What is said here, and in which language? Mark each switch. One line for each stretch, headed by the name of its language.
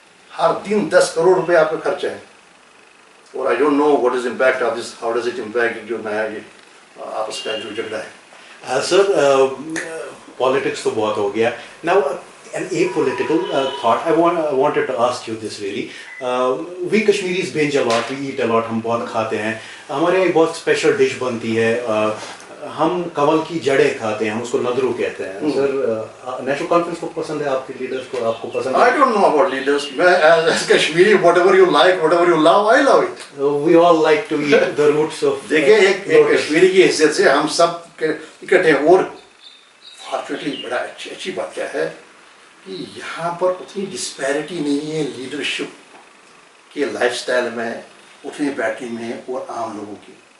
Hindi: हर दिन 10 करोड़ रुपए आपका खर्चा है. और
English: I don't know what is impact of this, how does it impact
Hindi: जो नया ये आपस का जो झगड़ा है. सर पॉलिटिक्स तो बहुत हो गया.
English: Now an apolitical thought. I wanted to ask you this really. We Kashmiris binge a lot, we eat a lot,
Hindi: हम बहुत खाते हैं. हमारे यहाँ एक बहुत स्पेशल डिश बनती है, हम कवल की जड़ें खाते हैं, हम उसको नदरू कहते हैं. सर नेशनल कॉन्फ्रेंस को पसंद है, आपके लीडर्स को आपको पसंद है?
English: I don't know about leaders. As Kashmiri, whatever you like, whatever you love, I love it. We all like to eat the roots of.
Hindi: देखिए एक कश्मीरी की हैसियत से हम सब इकट्ठे. और फॉर्चुनेटली बड़ा अच्छी बात क्या है कि यहाँ पर उतनी डिस्पैरिटी नहीं है लीडरशिप के लाइफस्टाइल में, उठने बैठने में और आम लोगों की.